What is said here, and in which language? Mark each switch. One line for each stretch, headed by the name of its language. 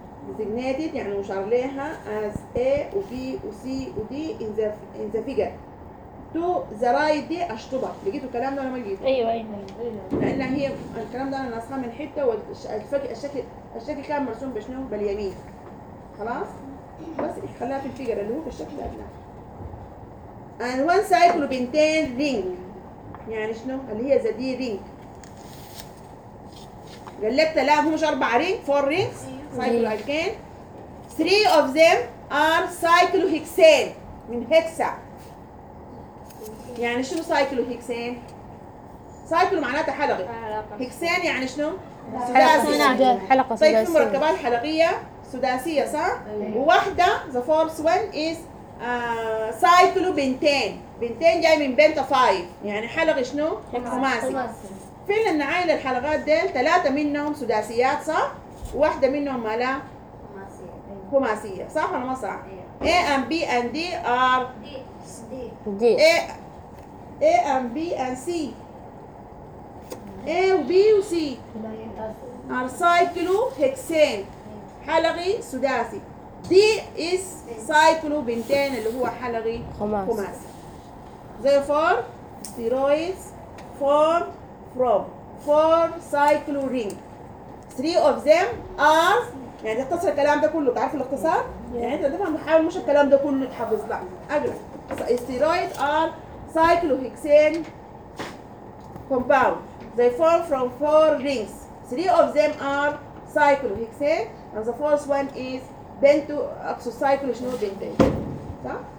English: designated
Arabic: يعني مشار لها
English: as A و B و C و D in the figure to the right
Arabic: دي أشطبها. لقيتوا الكلام ده ولا ما لقيتوا؟ أيوة لأن هي الكلام ده أنا نصها من حتة والشكل كان مرسوم بشنو باليمين خلاص؟ بس خلاها في الفيجر اللي هو في الشكل ده.
English: And one cycle
Arabic: بنتين ring يعني شنو؟ اللي هي زي دي ring. قال لك تلاقي هم مش أربع رينج
English: four rings cycle again three of them are cyclohexane
Arabic: من هكسا. يعني شنو cyclohexane؟ cycle معناته حلقة. hexane يعني شنو؟ سداسية. حلقة سداسية. طيب مركبات حلقية سداسية صح؟ وواحدة
English: the fourth one is cyclobentane.
Arabic: بنتين جاي من بنتا five يعني حلقة شنو؟ خماسي. فين ان عائلة الحلقات ديل ثلاثة منهم سداسيات صح؟ واحدة منهم ما لا؟ خماسية صح ولا ما صح؟
English: A and B and D are D A and B and C A و B و C are cyclohexane
Arabic: حلقي سداسي.
English: D is cyclobentane
Arabic: اللي هو حلقي خماسي.
English: Therefore steroids form from four cyclo ring three of them are
Arabic: يعني اختصر الكلام ده كله تعرف الاختصار يعني انت تفهم حاول مش الكلام ده كله تحفظ لا اقرا
English: steroid are cyclohexane compound they form from four rings three of them are cyclohexane and the fourth one is bento oxocyclo
Arabic: شنو بنتين صح.